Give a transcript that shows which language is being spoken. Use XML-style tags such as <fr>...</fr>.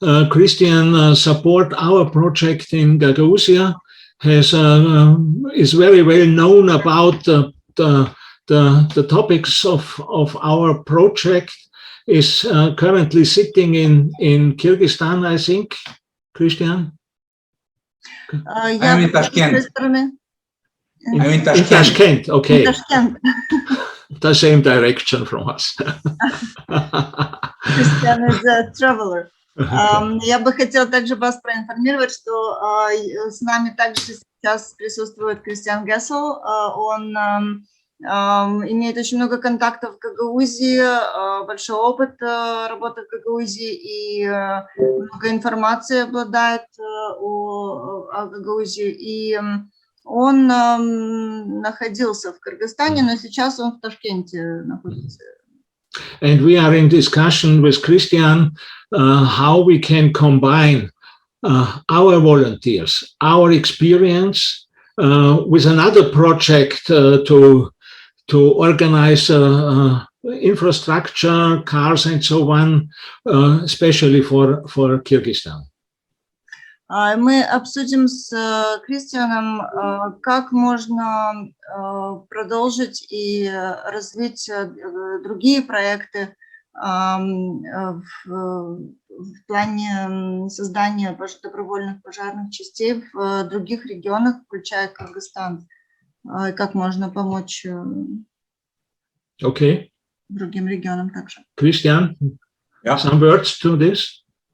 <en>Christian support our project in Gagausia, is very well known about the topics of our project, is currently sitting in Kyrgyzstan, I think. Christian? I'm in Tashkent. In Tashkent, okay. Tashkent. The same direction from us. Christian is a traveler.</en> <ru>Я бы хотела также вас проинформировать, что с нами также сейчас присутствует Кристиан Гессел. Он имеет очень много контактов в Гагаузии, большой опыт работы в Гагаузии и много информации обладает о Гагаузии. И он находился в Кыргызстане, но сейчас он в Ташкенте находится.</ru> <en>And we are in discussion with Christian how we can combine our volunteers, our experience with another project to organize infrastructure, cars and so on, especially for Kyrgyzstan.</en> <ru>Мы обсудим с Кристианом, как можно продолжить и развить другие проекты в плане создания добровольных пожарных частей в других регионах, включая Кыргызстан, и как можно помочь другим регионам также.</ru> <en>Christian, some words to this?</en>